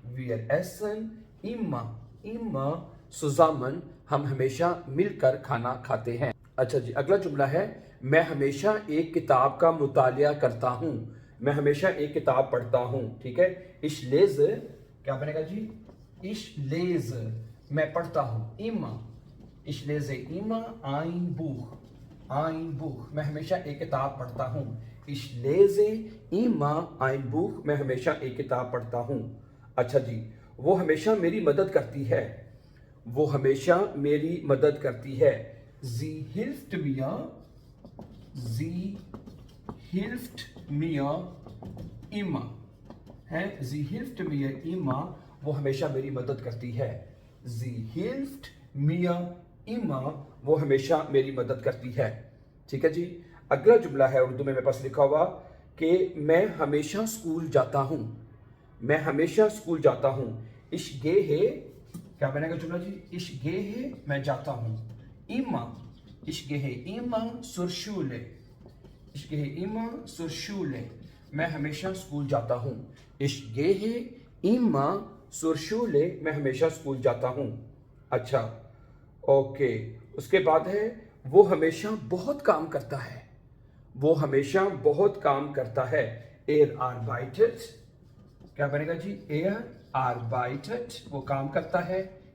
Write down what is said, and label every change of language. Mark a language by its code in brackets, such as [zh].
[de] wir essen immer, immer zusammen, [hi] हम हमेशा मिलकर खाना खाते हैं। अच्छा जी, अगला जुमला है मैं हमेशा एक किताब का मुतालिया करता हूं, मैं हमेशा एक किताब पढ़ता हूं। ठीक है, [de] ich lese, [hi] क्या बनेगा जी? [de] ich lese, [hi] मैं पढ़ता हूं, [de] immer, ich lese immer ein Buch, ein Buch, [hi] मैं हमेशा एक किताब पढ़ता हूं। [de] ich lese immer ein Buch, [hi] मैं हमेशा एक किताब पढ़ता हूं। अच्छा जी, वो हमेशा मेरी मदद करती है, वो हमेशा मेरी मदद करती है। [de] sie hilft mir, sie hilft mir immer, है, sie hilft mir immer, [hi] वो हमेशा मेरी मदद करती है। [de] sie hilft mir immer, [hi] वो हमेशा मेरी मदद करती है। ठीक है जी, अगला जुमला है उर्दू में मेरे पास लिखा हुआ कि मैं हमेशा स्कूल जाता हूं, मैं हमेशा स्कूल जाता हूं। [de] ich gehe, [hi] क्या बनेगा जुमला जी? [de] ich gehe, [hi] मैं जाता हूं, [de] immer, ich gehe immer zur Schule, Ich gehe immer zur Schule. [hi] मैं हमेशा स्कूल जाता हूँ. [de] Ich gehe immer zur Schule. [hi] मैं हमेशा स्कूल जाता हूँ. अच्छा, ओके. उसके बाद है वो हमेशा बहुत काम करता है. वो हमेशा बहुत काम करता है. [de] Er arbeitet. [hi] क्या बनेगा जी? [de] Er arbeitet. [hi] वो काम करता है.